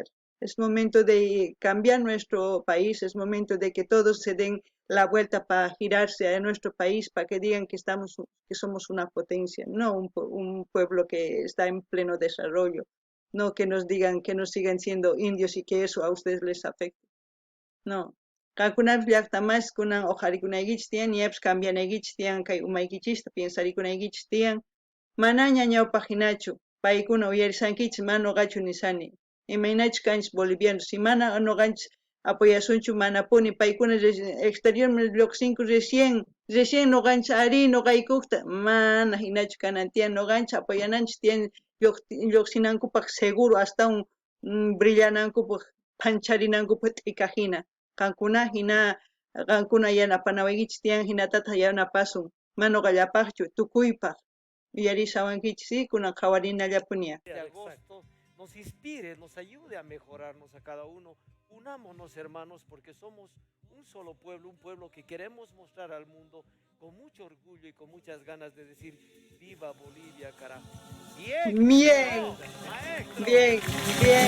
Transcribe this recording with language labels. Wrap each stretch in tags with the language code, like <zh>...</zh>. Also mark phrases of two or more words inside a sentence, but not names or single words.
<es>Es momento de cambiar nuestro país, es momento de que todos se den la vuelta para girarse a nuestro país, para que digan que que somos una potencia, no un pueblo que está en pleno desarrollo, no que nos digan que nos sigan siendo indios y que eso a ustedes les afecte. No.</es> <qu>Kakunapi llaqtamas kunan oqarikunaykichis tiyan, ñapish cambianaykichis tiyan kay umaykichista pensarikunaykichis tiyan, manaña ñawpaq hinachu. Paykuna uyarisankichis mana noqachu nisani. Imaynachus kanchis bolivianos, si mana noqanchis apoyasunchu manapuni paykuna exterior lluqsinku recién noqanchis ari noqaykukta mana hinachu kanan tiyan noqanchis apoyananchis tiyan lluqsinankupaq seguro hasta un brillanankupaq pancharinankupak t'ika hina. Qankuna hina qankuna yanapanawaykichis tiyan hinatataq yanapasun mana noqallapaqchu tukuypaq. Yarisawankichis kunan qhawarinallapuniya.</qu> <es>De agosto nos inspire, nos ayude a mejorarnos a cada uno. Unámonos, hermanos, porque somos un solo pueblo, un pueblo que queremos mostrar al mundo con mucho orgullo y con muchas ganas de decir viva Bolivia, carajo. Bien, bien, bien.</es>